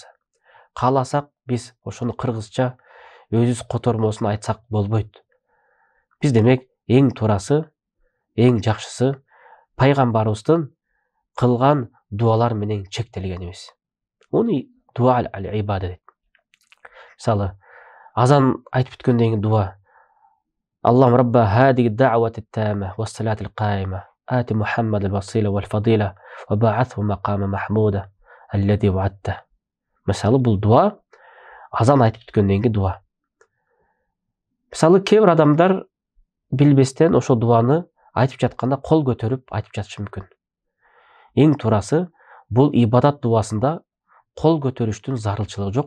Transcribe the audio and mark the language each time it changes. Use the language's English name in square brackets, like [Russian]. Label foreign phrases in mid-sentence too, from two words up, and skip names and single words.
[Kyrgyz] Кааласак биз ошону кыргызча өзүбүз котормосун айтсак болбойт. Биз демек эң туурасы, эң жакшысы пайгамбарыбыздын кылган дуалар менен чектелгенибиз. Уну [Arabic] الدعاء العبادة [Kyrgyz] дейт. Мисалы, азан айтып бүткөндөн кийин дуа. [Arabic] اللهم رب هذه الدعوة التامة والصلاة القائمة آت محمدا الوسيلة والفضيلة وابعثه مقاما محمودا الذي وعدته. [Kyrgyz] Мисалы, бул дуа азан айтып бүткөндөн кийин дуа. Мисалы, кээ бир адамдар билбестен ошо дуаны айтып жатканда кол көтөрүп айтып жатышы мүмкүн. Эң туурасы бул ибадат дуасында кол көтөрүштүн зарылчылыгы жок.